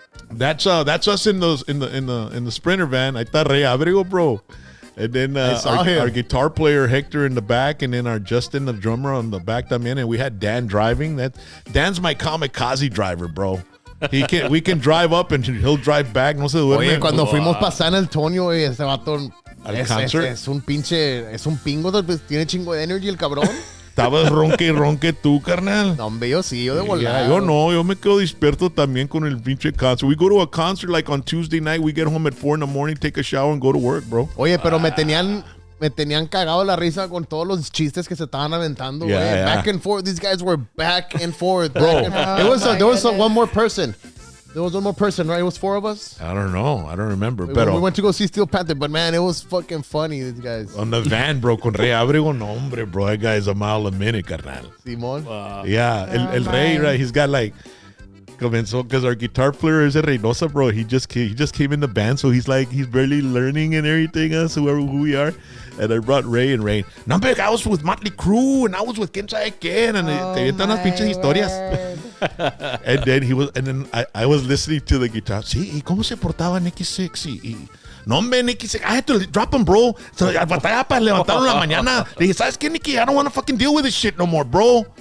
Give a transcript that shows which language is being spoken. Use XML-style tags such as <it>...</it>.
<en>That's us in the Sprinter van.</en> <es>Ahí está</es> <en>Rey Abrego, bro. And then our guitar player Hector in the back, and then our Justin, the drummer, on the back también. And we had Dan driving. Dan's my kamikaze driver, bro. We can drive up and he'll drive back.</en> <es>No se duerme. Oye, cuando fuimos para San Antonio, güey, ese vato</es> <en>concert?</en> <es>es un pingo, pues, tiene chingo de energy el cabrón. Estabas ronque tú, carnal. No, hombre, yo sí, yo de volada. Yo no, yo me quedo despierto también con el pinche concert.</es> <en>We go to a concert like on Tuesday night. We get home at 4 in the morning, take a shower and go to work, bro.</en> <es>Oye, pero me tenían cagado la risa con todos los chistes que se estaban aventando, güey.</es> <en>Yeah. Back and forth. These guys were back and forth. Bro. Back and forth. There was one more person. There was one more person, right? It was 4 of us. I don't know. I don't remember. We</en> <es>Pero</es> <en>went to go see Steel Panther, but man, it was fucking funny, these guys. on the van, bro,</en> <es>con Rey Abrego, no, hombre,</es> <en>bro. That guy's a mile a minute, carnal.</en> <es>Simón.</es> <en>Yeah, el Rey, right? He's got like comenzó because our guitar player is a Reynosa, bro. He just came in the band, so he's barely learning and everything. Us who we are, and I brought Ray and Ray. No, but I was with Motley Crue and I was with</en> <es>quién sabe quién,</es> <en>and</en> <es>te aventan unas pinches historias.</es> <en>And then I was listening to the guitar.</en> <es>Sí, ¿y cómo se portaba Nicky Six? No, hombre, Nicky Six.</es> <en>I had to drop him, bro. So,</en> <es>batalla para levantarlo en la mañana. Le dije, ¿sabes qué, Nicky?</es> <en>I don't want to fucking deal with this shit no more, bro.</en>